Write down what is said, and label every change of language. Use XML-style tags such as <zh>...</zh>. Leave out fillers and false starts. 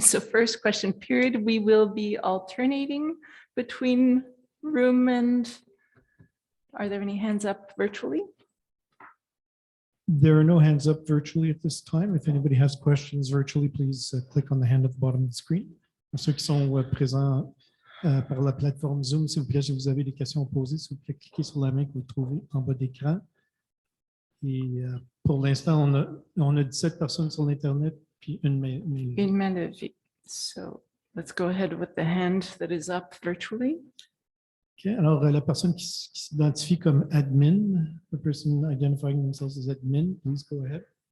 <en>So first question period, we will be alternating between room and, are there any hands up virtually? There are no hands up virtually at this time. If anybody has questions virtually, please click on the hand at the bottom of the screen.</en> <fr>Pour ceux qui sont présents par la plateforme Zoom, s'il vous plaît, si vous avez des questions à poser, s'il vous plaît, cliquez sur la main que vous trouvez en bas d'écran. Et pour l'instant, on a 17 personnes sur l'Internet, puis une main. Une main levée.</fr> <en>So let's go ahead with the hand that is up virtually. Okay,</en> <fr>alors, la personne qui s'identifie comme admin,</fr> <en>the person identifying themselves as admin, please go ahead.</en>